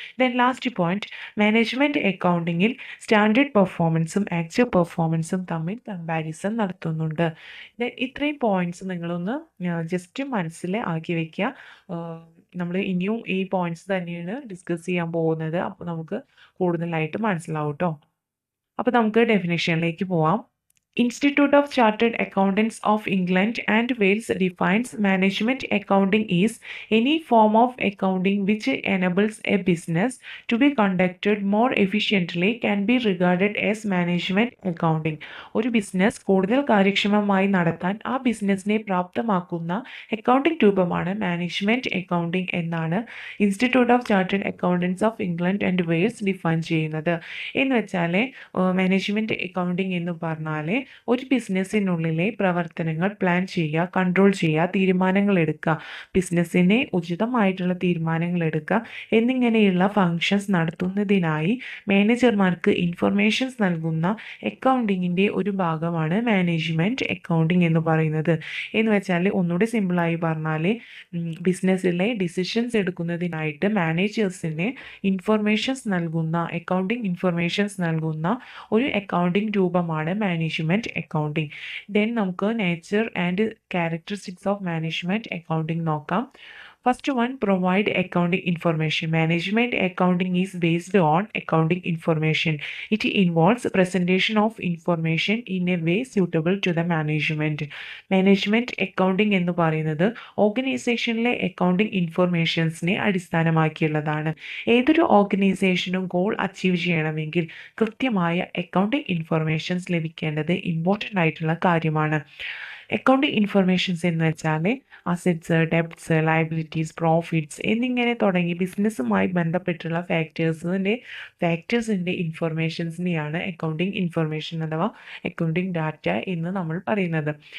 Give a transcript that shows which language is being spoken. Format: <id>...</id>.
<ml>Then last point, management അക്കൗണ്ടിങ്ങിൽ standard പെർഫോമൻസും actual പെർഫോമൻസും തമ്മിൽ കമ്പാരിസൺ നടത്തുന്നുണ്ട്. ദെൻ ഇത്രയും പോയിന്റ്സ് നിങ്ങളൊന്ന് ജസ്റ്റ് മനസ്സിൽ ആക്കി വയ്ക്കുക. നമ്മൾ ഇനിയും ഈ പോയിന്റ്സ് തന്നെയാണ് ഡിസ്കസ് ചെയ്യാൻ പോകുന്നത്. അപ്പോൾ നമുക്ക് കൂടുതലായിട്ട് മനസ്സിലാവും കേട്ടോ. അപ്പോൾ നമുക്ക് ഡെഫിനേഷനിലേക്ക് പോവാം.</ml> <en>Institute of Chartered Accountants of England and Wales defines management accounting is any form of accounting which enables a business to be conducted more efficiently can be regarded as management accounting.</en> <ml>ഒരു business കൂടുതൽ കാര്യക്ഷമമായി നടത്താൻ ആ ബിസിനസ്സിനെ പ്രാപ്തമാക്കുന്ന accounting രൂപമാണ് management accounting എന്നാണ് institute of chartered accountants of England and Wales define ചെയ്യുന്നത്. എന്ന് വെച്ചാൽ മാനേജ്മെൻറ്റ് അക്കൗണ്ടിംഗ് എന്ന് പറഞ്ഞാൽ ഒരു ബിസിനസ്സിനുള്ളിലെ പ്രവർത്തനങ്ങൾ പ്ലാൻ ചെയ്യുക, കൺട്രോൾ ചെയ്യുക, തീരുമാനങ്ങൾ എടുക്കുക, ബിസിനസ്സിനെ ഉചിതമായിട്ടുള്ള തീരുമാനങ്ങൾ എടുക്കുക എന്നിങ്ങനെയുള്ള ഫങ്ഷൻസ് നടത്തുന്നതിനായി മാനേജർമാർക്ക് ഇൻഫർമേഷൻസ് നൽകുന്ന അക്കൗണ്ടിങ്ങിൻ്റെ ഒരു ഭാഗമാണ് മാനേജ്മെൻറ്റ് അക്കൗണ്ടിങ് എന്ന് പറയുന്നത്. എന്ന് വെച്ചാൽ ഒന്നുകൂടി സിമ്പിളായി പറഞ്ഞാൽ ബിസിനസ്സിലെ ഡിസിഷൻസ് എടുക്കുന്നതിനായിട്ട് മാനേജേഴ്സിന് ഇൻഫർമേഷൻസ് നൽകുന്ന, അക്കൗണ്ടിങ് ഇൻഫർമേഷൻസ് നൽകുന്ന ഒരു അക്കൗണ്ടിങ് രൂപമാണ് മാനേജ്മെൻറ്റ് അക്കൗണ്ടിങ്. ദെൻ നമുക്ക് nature and characteristics of management accounting നോക്കാം.</ml> <en>First one, provide accounting information. Management accounting is based on accounting information. It involves presentation of information in a way suitable to the management.</en> <ml>Management accounting എന്ന് പറയുന്നത് ഓർഗനൈസേഷനിലെ accounting ഇൻഫർമേഷൻസിനെ അടിസ്ഥാനമാക്കിയുള്ളതാണ്. ഏതൊരു ഓർഗനൈസേഷനും goal achieve ചെയ്യണമെങ്കിൽ കൃത്യമായ accounting informations ലഭിക്കേണ്ടത് important ആയിട്ടുള്ള കാര്യമാണ്. അക്കൗണ്ടിംഗ് ഇൻഫർമേഷൻസ് എന്ന് വെച്ചാൽ അസറ്റ്സ്, ഡെബ്റ്റ്സ്, ലയബിലിറ്റീസ്, പ്രോഫിറ്റ്സ് എന്നിങ്ങനെ തുടങ്ങി ബിസിനസ്സുമായി ബന്ധപ്പെട്ടുള്ള ഫാക്ടേഴ്സിൻ്റെ ഇൻഫർമേഷൻസിനെയാണ് അക്കൗണ്ടിംഗ് ഇൻഫർമേഷൻ അഥവാ അക്കൗണ്ടിംഗ് ഡാറ്റ എന്ന് നമ്മൾ പറയുന്നത്.</ml>